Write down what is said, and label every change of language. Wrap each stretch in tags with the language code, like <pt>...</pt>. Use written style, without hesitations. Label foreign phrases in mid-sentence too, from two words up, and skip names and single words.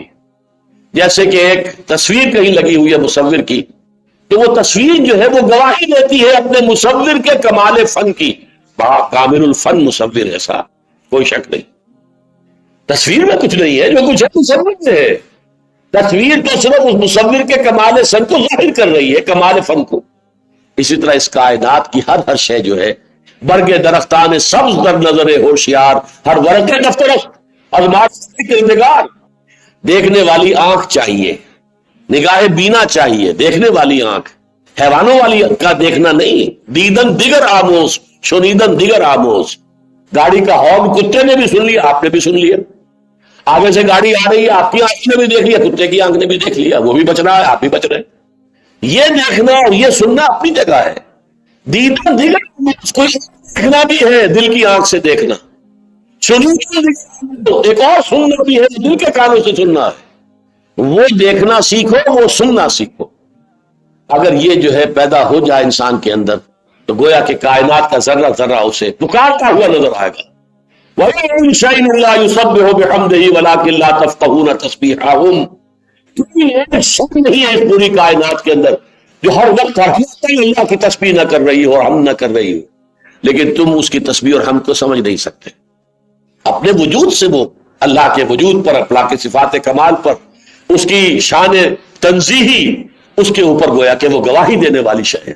<ur>جیسے کہ ایک تصویر کہیں لگی ہوئی ہے مصور کی، تو وہ تصویر جو ہے وہ گواہی دیتی ہے اپنے مصور کے کمال فن کی۔ بڑا کامل الفن مصور ہے صاحب، کوئی شک نہیں۔ تصویر میں کچھ نہیں ہے، جو کچھ ہے مصور میں ہے۔ تصویر تو صرف اس مصور کے کمال فن کو ظاہر کر رہی ہے، کمال فن کو۔ اسی طرح اس کائنات کی ہر شے جو ہے،</ur> <fa>برگ درختان سبز در نظر ہوشیار، ہر ورق دفترخ ازمات کردگار۔</fa> <ur>دیکھنے والی آنکھ چاہیے، نگاہ بینا چاہیے، دیکھنے والی آنکھ، حیوانوں والی کا دیکھنا نہیں۔</ur> <fa>دیدن دیگر آموز شنیدن دیگر آموز۔</fa> <ur>گاڑی کا ہارن کتے نے بھی سن لیا، آپ نے بھی سن لیا۔ آگے سے گاڑی آ رہی ہے، آپ کی آنکھ نے بھی دیکھ لیا، کتے کی آنکھ نے بھی دیکھ لیا، وہ بھی بچ رہا ہے، آپ بھی بچ رہے ہیں۔ یہ دیکھنا اور یہ سننا اپنی جگہ ہے۔</ur> <fa>دیدن دیگر</fa> <ur>کوئی دیکھنا بھی ہے، دل کی آنکھ سے دیکھنا، ایک اور سننا بھی ہے، دل کے کانوں سے سننا ہے۔ وہ دیکھنا سیکھو، وہ سننا سیکھو۔ اگر یہ جو ہے پیدا ہو جائے انسان کے اندر، تو گویا کہ کائنات کا ذرہ ذرہ اسے پکارتا ہوا نظر آئے گا۔</ur> <ar>وَإِن شَيْءٍ لَّا يُسَبِّحُ بِحَمْدِهِ وَلَٰكِن لَّا تَفْقَهُونَ تَسْبِيحَهُمْ۔</ar> <ur>ایک شک نہیں ہے اس پوری کائنات کے اندر جو ہر وقت اللہ کی تسبیح نہ کر رہی ہو اور ہم نہ کر رہی ہو، لیکن تم اس کی تسبیح اور ہم کو سمجھ نہیں سکتے۔ اپنے وجود سے وہ اللہ کے وجود پر، اللہ کے صفات کمال پر، اس کی شان تنزیہی، اس کے اوپر گویا کہ وہ گواہی دینے والی شے ہے۔</ur>